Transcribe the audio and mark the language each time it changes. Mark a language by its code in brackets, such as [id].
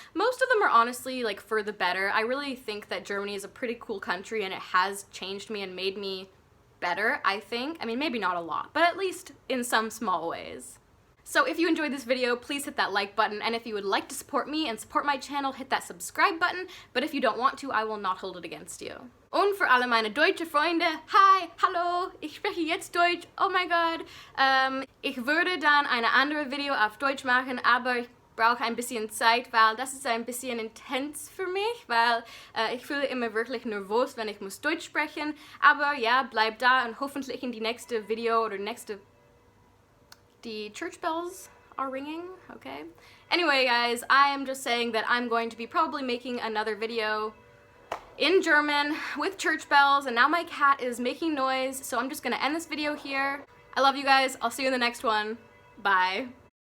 [en] Most of them are honestly like for the better. I really think that Germany is a pretty cool country and it has changed me and made me better, I think. I mean, maybe not a lot, but at least in some small ways. So if you enjoyed this video, please hit that like button, and if you would like to support me and support my channel, hit that subscribe button, but if you don't want to, I will not hold it against you. [de] Und für alle meine deutsche Freunde, hi, hallo, ich spreche jetzt Deutsch, [en] oh my god. [de] Ich würde dann eine andere Video auf Deutsch machen, aber ich brauche ein bisschen Zeit, weil das ist ein bisschen intens für mich, weil ich fühle immer wirklich nervös, wenn ich muss Deutsch sprechen. Aber ja, bleib da und hoffentlich in die nächste Video oder nächste... [en] The church bells are ringing, okay? Anyway, guys, I am just saying that I'm going to be probably making another video in German with church bells, and now my cat is making noise, so I'm just gonna end this video here. I love you guys. I'll see you in the next one. Bye.